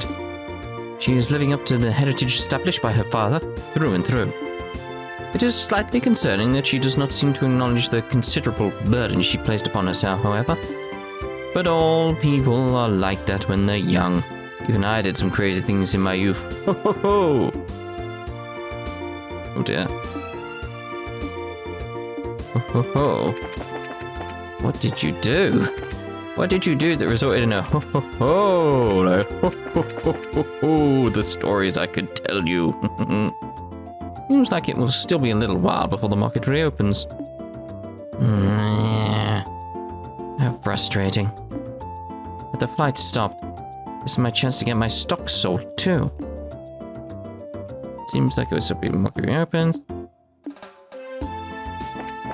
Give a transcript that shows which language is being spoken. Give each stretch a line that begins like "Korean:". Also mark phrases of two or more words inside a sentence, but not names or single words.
English: She is living up to the heritage established by her father, through and through. It is slightly concerning that she does not seem to acknowledge the considerable burden she placed upon herself, however. But all people are like that when they're young. Even I did some crazy things in my youth. Ho ho ho! Oh dear. Ho ho ho. What did you do? What did you do that resulted in a ho ho ho? Like, ho ho ho ho ho, the stories I could tell you. Seems like it will still be a little while before the market reopens. How frustrating. But the flight stopped. This is my chance to get my stock sold too. Seems like it will still be the market reopens.